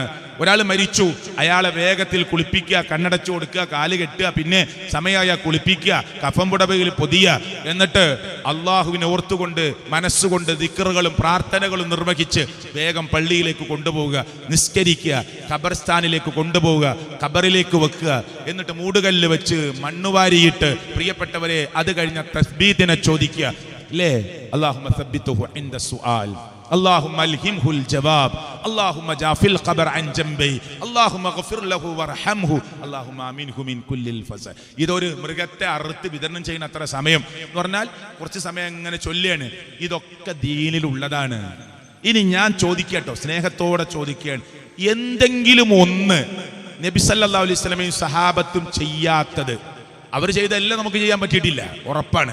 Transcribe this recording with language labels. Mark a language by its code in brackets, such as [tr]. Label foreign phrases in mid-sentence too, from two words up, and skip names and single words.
[ml] ഒരാൾ മരിച്ചു, അയാളെ വേഗത്തിൽ കുളിപ്പിക്കുക, കണ്ണടച്ചു കൊടുക്കുക, കാല് കെട്ടുക, പിന്നെ സമയമായ കുളിപ്പിക്കുക, കഫം പുടവയിൽ പൊതിയുക, എന്നിട്ട് അള്ളാഹുവിനെ ഓർത്തുകൊണ്ട് മനസ്സുകൊണ്ട് ദിക്റുകളും പ്രാർത്ഥനകളും നിർവഹിച്ച് വേഗം പള്ളിയിലേക്ക് കൊണ്ടുപോവുക, നിസ്കരിക്കുക, ഖബർസ്ഥാനിലേക്ക് കൊണ്ടുപോവുക, ഖബറിലേക്ക് വെക്കുക, എന്നിട്ട് മൂടുകല്ല് വെച്ച് മണ്ണുവാരിയിട്ട് പ്രിയപ്പെട്ടവരെ അത് കഴിഞ്ഞ തസ്ബീഹിനെ ചോദിക്കുക, അല്ലേ? [ar] اللهم ثبته عند السؤال, اللهم الهمه الجواب، اللهم جاف القبر عن جنبي، اللهم اغفر له وارحمه، اللهم امنه من كل الفزع. [ml] ഇതൊരു മൃഗത്തെ അറുത്ത് വിതരണം ചെയ്യുന്ന അത്ര സമയം എന്ന് പറഞ്ഞാൽ കുറച്ച് സമയം ഇങ്ങനെ ചൊല്ലിയാണ്. ഇതൊക്കെ ദീനിലുള്ളതാണ്. ഇനി ഞാൻ ചോദിക്കട്ടോ, സ്നേഹത്തോടെ ചോദിക്കുകയാണ്, എന്തെങ്കിലും ഒന്ന് നബി [ar] صلى الله عليه وسلم [ml] സഹാബത്തും ചെയ്യാത്തത്, അവർ ചെയ്തെല്ലാം നമുക്ക് ചെയ്യാൻ പറ്റിയിട്ടില്ല, ഉറപ്പാണ്.